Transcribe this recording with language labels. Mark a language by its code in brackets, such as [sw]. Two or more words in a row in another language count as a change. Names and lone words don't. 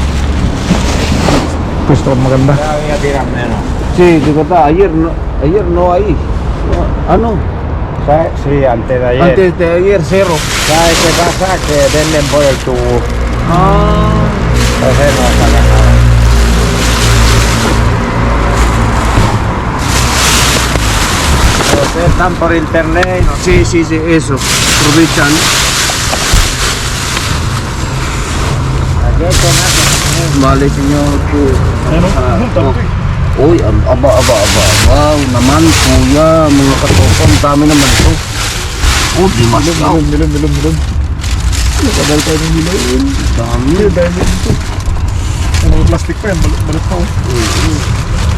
[tl] Pwesto maganda. [es] Sí, digo, ayer no hay. [tl] Ano? [es] Sí, antes de ayer. Antes de ayer, cero. ¿Sabes qué pasa? Que venden por el tubo. Ah, Entonces no sacan nada. Ustedes están por internet y no. sí, eso. Aprovechan. Aquí hay tomate. Vale, señor. [tl] Ano? Uy, aba. Wow, naman, kuya, mga katopa, ang dami naman ito. Oh, di masaw. Milon. Nakadal tayo ng milon. Dami. Dami ito. Ano, plastic pa yan, balot pa oh.